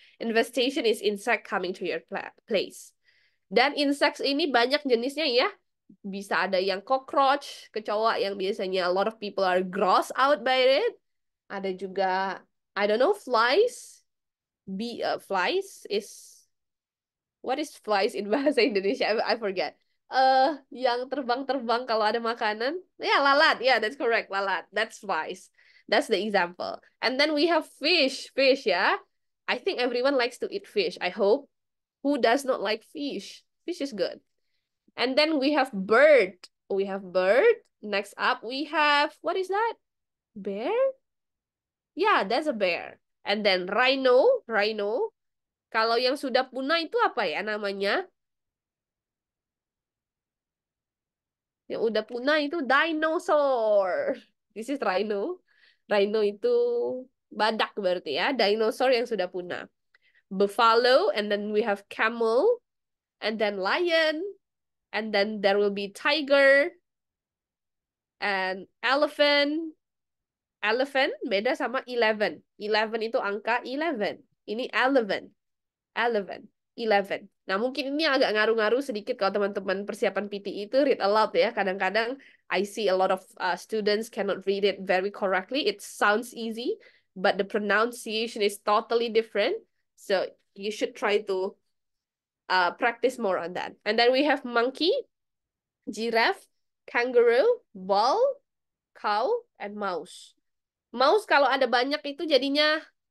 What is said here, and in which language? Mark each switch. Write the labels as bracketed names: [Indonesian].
[English] Investation is insect coming to your place. [Indonesian] Dan insects ini banyak jenisnya ya. Bisa ada yang cockroach, kecoa yang biasanya [English] a lot of people are grossed out by it. [Indonesian] Ada juga, [English] I don't know, flies. Flies is, what is flies in bahasa Indonesia? I forget. [Indonesian] Yang terbang-terbang kalau ada makanan. Ya, lalat. [English] Yeah, that's correct. [Indonesian] Lalat. [English] That's flies. That's the example. And then we have fish. Fish, ya. I think everyone likes to eat fish. I hope. Who does not like fish? Fish is good. And then we have bird. We have bird. Next up, we have, what is that? Bear? Yeah, that's a bear. And then rhino. [Indonesian] Kalau yang sudah punah itu apa ya namanya? Yang udah punah itu dinosaur. [English] This is rhino. [Indonesian] Rhino itu badak berarti ya. Dinosaur yang sudah punah. [English] Buffalo, and then we have camel, and then lion, and then there will be tiger, and elephant. [Indonesian] Elephant beda sama 11. 11 itu angka 11. Ini 11. 11. Nah, mungkin ini agak ngaruh-ngaruh sedikit kalau teman-teman persiapan PTE itu [English] read aloud [Indonesian] ya. Kadang-kadang [English] I see a lot of students cannot read it very correctly. It sounds easy, but the pronunciation is totally different. So you should try to practice more on that. And then we have monkey, giraffe, kangaroo, ball, cow, and mouse. [Indonesian] Mouse kalau ada banyak itu jadinya